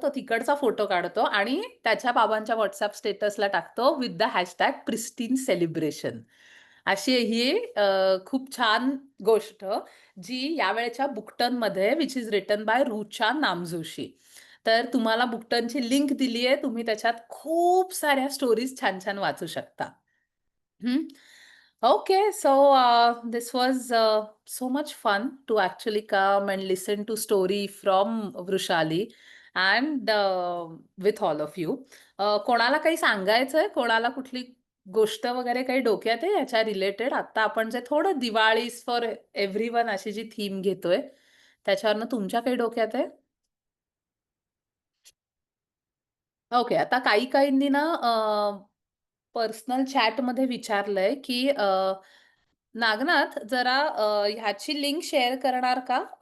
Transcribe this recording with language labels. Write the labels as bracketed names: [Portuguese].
[Marathi] तो तिकडचा फोटो काढतो आणि त्याच्या बाबांच्या WhatsApp स्टेटसला टाकतो [English] With the hashtag pristine celebration. [Marathi] अशी ही खूप छान गोष्ट जी यावेळेच्या बुकटनमध्ये [English] which is written by [Marathi] Rucha Namjoshi. तर तुम्हाला बुकटनची लिंक दिली आहे. तुम्ही त्याच्यात खूप साऱ्या स्टोरीज छान-छान वाचू शकता. हं. [English] Okay, so this was so much fun to actually come and listen to story from Vrushali and with all of you. [Marathi] कोणाला काही सांगायचंय? कोणाला कुठली गोष्ट वगैरे काही डोक्यात आहे याच्या रिलेटेड? आता आपण जे थोडं दिवाळी फॉर एव्हरीवन अशी जी थीम घेतोय, त्याच्यावरनं तुमच्या काही डोक्यात आहे? ओके. आता काही-काहींनी ना पर्सनल चॅटमध्ये विचारलंय, की नागनाथ जरा ह्याची लिंक शेअर करणार का?